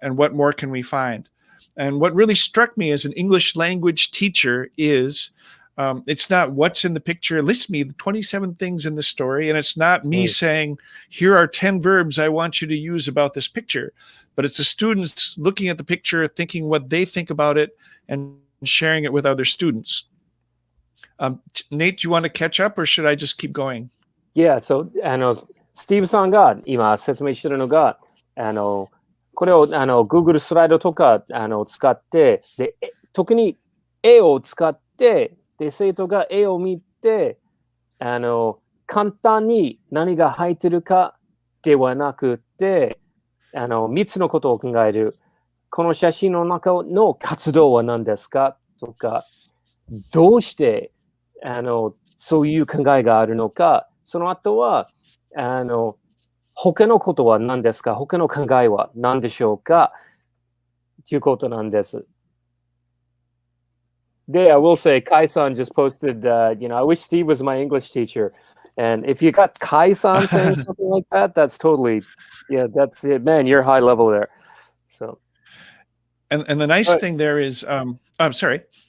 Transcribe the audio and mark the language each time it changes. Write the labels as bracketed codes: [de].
[en] And what more can we find? And what really struck me as an English language teacher is, it's not what's in the picture, list me the 27 things in the story. And it's not me saying, here are 10 verbs I want you to use about this picture. But it's the students looking at the picture, thinking what they think about it, and sharing it with other students. Nate, do you want to catch up, or should I just keep going? [ja] Yeah, so Steve さんが今説明してるのがこれをGoogle スライドとか使ってで特に絵を使ってで生徒が絵を見て簡単に何が入ってるかではなくて3つのことを考える。この写真の中の活動は何ですかとか、どうしてそういう考えがあるのか、その後は他のことは何ですか、他の考えは何でしょうかということなんです。 [en] で、I will say, Kai-san just posted, I wish Steve was my English teacher. And if you got Kai-san saying something like that, that's totally, that's it. Man, you're high level there. So, and the nice thing there is, I'm sorry.